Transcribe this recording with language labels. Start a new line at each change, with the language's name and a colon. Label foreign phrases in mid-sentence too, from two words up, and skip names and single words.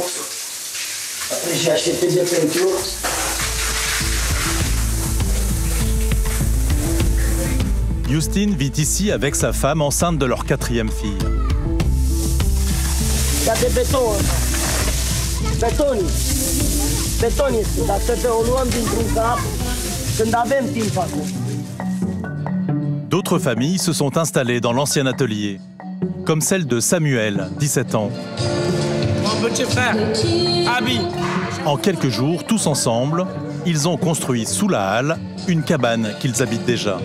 French: Après, j'ai acheté des peintures. Justine vit ici avec sa femme enceinte de leur 4e fille. Il y a des bétons. Béton.
Romanian: Béton este, dar să te o luăm dintr-un cap când avem timp acum.
French: D'autres familles se sont installées dans l'ancien atelier, comme celle de Samuel, 17 ans. Mon petit frère, Abi. En quelques jours, tous ensemble, ils ont construit sous la halle une cabane qu'ils habitent déjà.